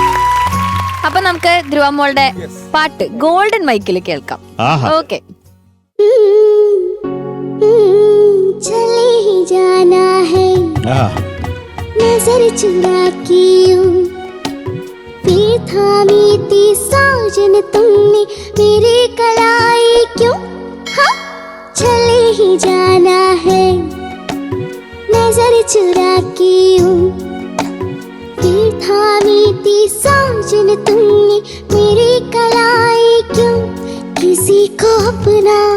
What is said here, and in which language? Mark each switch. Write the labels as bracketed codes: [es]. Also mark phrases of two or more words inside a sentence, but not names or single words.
[ml] അപ്പൊ നമുക്ക് ധ്രുവ മോളുടെ പാട്ട് ഗോൾഡൻ മൈക്കിൽ കേൾക്കാം. ആഹാ. ഓക്കെ. [hi] चले ही जाना है ആ नजर चुरा के यूं फिर थामी थी साजन तुमने मेरी कलाई क्यों हाँ चले ही जाना है नजर चुरा के यूं फिर थामी थी साजन तुमने मेरी कलाई क्यों किसी को अपना